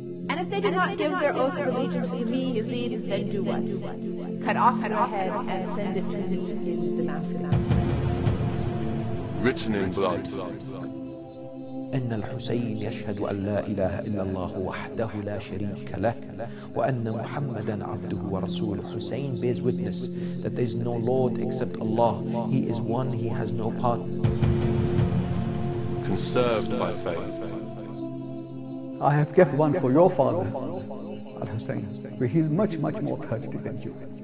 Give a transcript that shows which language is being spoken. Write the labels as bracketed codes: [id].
[en] And if they do not give their oath of allegiance to me, Yazid, then do what? Cut off their head and send it to me in Damascus. Written in blood. [ar] إن الحسين يشهد أن لا إله إلا الله وحده لا شريك له وأن محمدا عبده ورسوله. [en] Hussein bears witness that there is no Lord except Allah. He is one, he has no partner. Conserved by faith. I have kept one for your father, Al-Hussein, where he is much, much more thirsty than you.